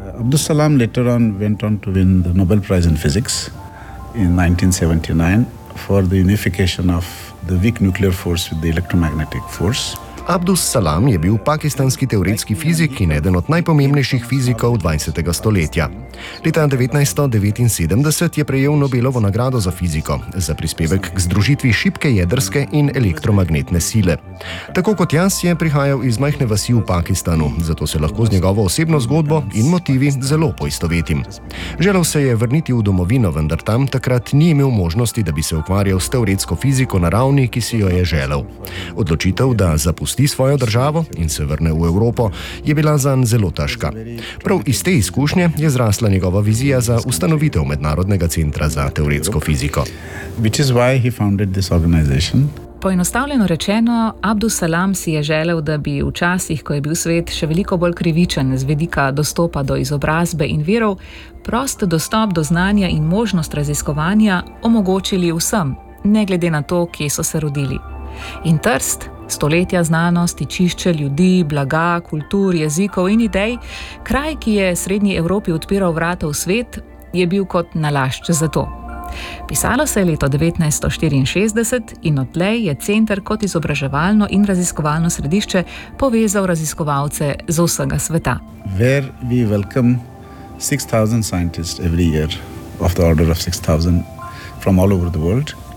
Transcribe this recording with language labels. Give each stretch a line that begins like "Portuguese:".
English: Abdus Salam later on went on to win the Nobel Prize in Physics in 1979 for the unification of the weak nuclear force with the electromagnetic force.
Slovenian: Abdus Salam je bil pakistanski teoretski fizik in eden od najpomembnejših fizikov 20. stoletja. Leta 1979 je prejel Nobelovo nagrado za fiziko, za prispevek k združitvi šibke jedrske in elektromagnetne sile. Tako kot jaz je prihajal iz majhne vasi v Pakistanu, zato se lahko z njegovo osebno zgodbo in motivi zelo poistovetim. Želel se je vrniti v domovino, vendar tam takrat ni imel možnosti, da bi se ukvarjal s teoretsko fiziko na ravni, ki si jo je želel. Odločitev, da zapusti svojo državo in se vrne v Evropo, je bila zanj zelo težka. Prav iz te izkušnje je zrasla njegova vizija za ustanovitev Mednarodnega centra za teoretsko fiziko.
English: Which is why he founded this organization.
Slovenian: Poenostavljeno rečeno, Abdus Salam si je želel, da bi v časih, ko je bil svet še veliko bolj krivičen z vidika dostopa do izobrazbe in virov, prost dostop do znanja in možnost raziskovanja omogočili vsem, ne glede na to, kje so se rodili. In trst, stoletja znanosti, čišče ljudi, blaga, kultur, jezikov in idej, kraj, ki je srednji Evropi odpiral vrata v svet, je bil kot nalašč za to. Pisalo se je leto 1964 in odtlej je center kot izobraževalno in raziskovalno središče povezal raziskovalce z vsega sveta.
English: Where we welcome 6,000 scientists every year of the order of 6,000 from all over the world.